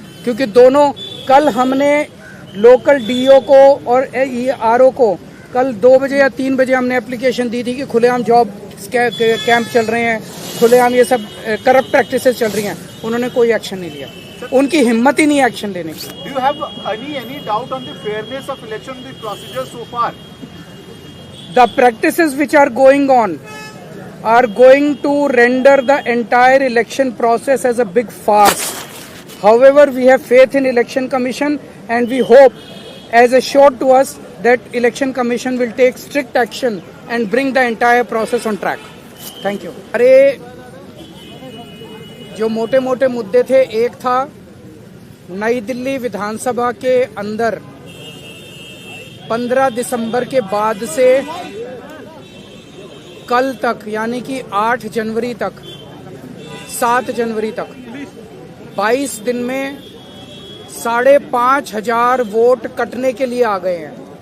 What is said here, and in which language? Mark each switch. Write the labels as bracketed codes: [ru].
[hi] क्योंकि दोनों, कल हमने लोकल डीईओ को और ईआरओ को कल 2 बजे या 3 बजे हमने एप्लीकेशन दी थी कि खुलेआम जॉब कैंप चल रहे हैं, खुलेआम ये सब करप्ट प्रैक्टिसेस चल रही हैं। उन्होंने कोई एक्शन नहीं लिया, उनकी हिम्मत ही नहीं है एक्शन लेने की। [en] Do you have any doubt on the fairness of election, the procedure so far? The practices which are going on are going to render the entire election process as a big farce. However, we have faith in Election Commission and we hope, as assured to us, that Election Commission will take strict action and bring the entire process on track. Thank you. [hi] अरे जो मोटे मोटे मुद्दे थे, एक था नई दिल्ली विधानसभा के अंदर 15 दिसंबर के बाद से कल तक यानी कि 8 जनवरी तक 7 जनवरी तक 22 दिन में 5,500 वोट कटने के लिए आ गए हैं।